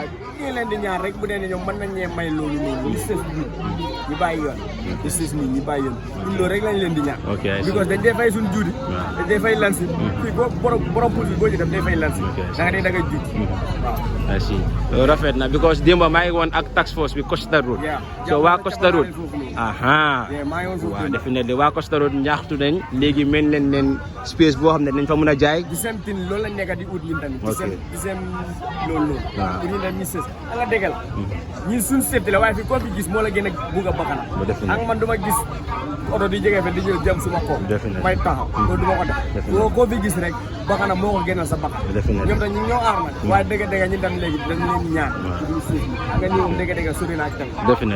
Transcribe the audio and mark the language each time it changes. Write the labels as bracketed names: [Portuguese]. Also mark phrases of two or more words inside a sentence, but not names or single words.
[Wolof] ñu leen di ñaan rek bu dee ne ñoom mën nañ ñee may loolu noonu ñu sës bi ñu bàyyi yoon ñu sës nii ñu bàyyi yoon ñun loolu rek lañ leen di ñaan because dañ dee fay suñ juudi dañ dee fay lansi fii boo borom puus bi boo ci dem day fay lansi da nga dee da nga juud waaw rafet na because démb maa ngi woon ak [English] task force [Wolof] bi Costa Road so waa Costa Road waaw definitely waa Costa Road ñaaxtu nañ léegi mel leen space boo xam ne dañ fa mën a jaay di seen tin loolu lañ nekk di ut ñun tamit di seen loolu pour ñu dem ñu sës nga déggal ñun suñ safety la waaye fii koo fi gis moo la gën a bugg a bakkanam ak man duma gis oto di jege fe di ñëw jëm suma kaw may taxaw loolu duma ko def koo fi gis rek bakkanam moo ko gënal sa bakkan ñoom tam ñu ñoo aar nag waaye dëgg-dëgg ñu tam léegi dañ leen ñaan duñ suuf nga ñëw dëgg-dëgg sori naa ci tamit